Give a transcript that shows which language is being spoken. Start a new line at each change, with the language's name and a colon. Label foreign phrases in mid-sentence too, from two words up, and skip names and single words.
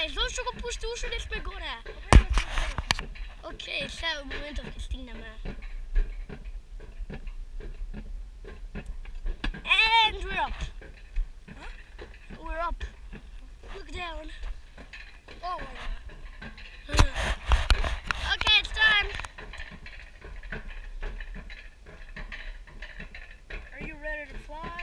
Macedonian: ще го пусти, ушо не сме горе. Окей, сега моментов ќе стигнеме.
English: And we're up. We're up. Look down. Oh my god. Okay, it's time. Are you ready to fly?